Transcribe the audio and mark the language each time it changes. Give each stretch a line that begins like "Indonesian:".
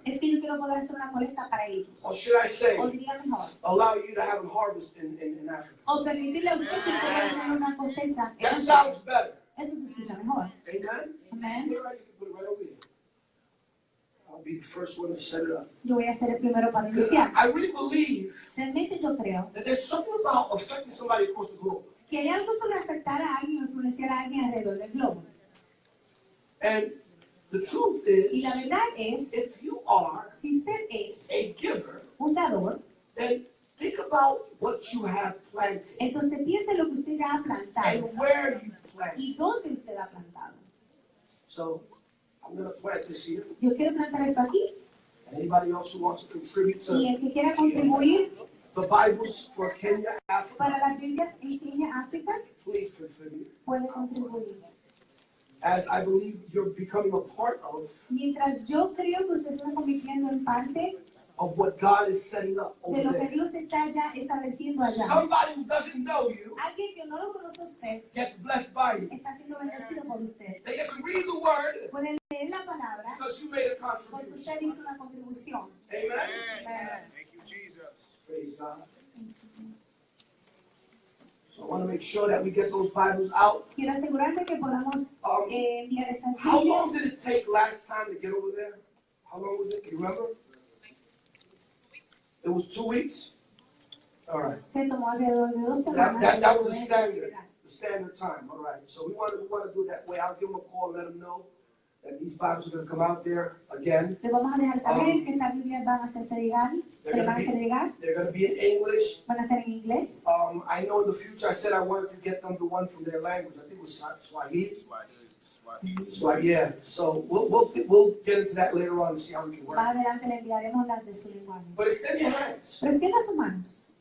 Spanish: es que yo quiero poder hacer una colecta para ellos.
English: Or should I say,
Spanish: O diría mejor,
English: allow you to have a harvest in Africa.
Spanish: o permitirle a usted que pueda tener una cosecha en
English: That
Spanish: África.
English: sounds better.
Spanish: Eso se escucha mejor.
English: Amen?
Spanish: Amén.
English: Put it right, you can put it right over here. I'll be the first one to set it up.
Spanish: Yo voy a ser el primero para
English: Because
Spanish: iniciar.
English: I really believe
Spanish: Realmente yo creo
English: that there's something about affecting somebody across the globe.
Spanish: que hay algo sobre afectar a alguien o influenciar a alguien alrededor del globo.
English: And the truth
Spanish: Y la
English: is,
Spanish: verdad es,
English: if you are
Spanish: si usted es
English: a giver,
Spanish: un dador,
English: then think about what you have planted
Spanish: entonces piense lo que usted ya ha plantado
English: and where you planted.
Spanish: y dónde usted ha plantado.
English: So I'm going to plant this here.
Spanish: Yo quiero plantar esto aquí
English: Anybody else who wants to contribute
Spanish: y
English: to
Spanish: el que quiera contribuir
English: the Bibles for Kenya, Africa,
Spanish: para las Biblias en Kenia, África,
English: please contribute.
Spanish: puede contribuir.
English: As I believe you're becoming a part of
Spanish: Mientras yo creo que usted se está convirtiendo en parte
English: of what God is setting up
Spanish: de
English: over
Spanish: lo que
English: there.
Spanish: Dios está ya estableciendo allá.
English: Somebody who doesn't know you
Spanish: Alguien que no lo conoce a usted
English: gets blessed by you.
Spanish: está siendo bendecido por usted.
English: They get to read the word
Spanish: Puede leer la palabra
English: because you made a
Spanish: porque
English: contribution.
Spanish: usted hizo una contribución.
English: Amen. Amen. Thank you, Jesus. Praise God. So I want to make sure that we get those Bibles out.
Spanish: Quiero asegurarme que podamos enviar esas
English: How long
Spanish: Biblias.
English: did it take last time to get over there? How long was it? Can you remember? It was 2 weeks? All right.
Spanish: Se tomó alrededor de 2 semanas.
English: That was
Spanish: para
English: the
Spanish: poder
English: standard time. All right. So we want to do it that way. I'll give them a call and let them know that these Bibles are going to come out there again.
Spanish: Le vamos a dejar saber que estas Biblias van a hacerse llegar. Se le van a hacer llegar.
English: They're going to be in English.
Spanish: Van a ser en inglés.
English: I know in the future I said I wanted to get them the one from their language. I think it was Swahili. Swahili. Yeah. So we'll get into that later on and see how we can work.
Spanish: Más adelante le enviaremos las de su lenguaje.
English: But extend your hands.
Spanish: Pero extienda sus manos.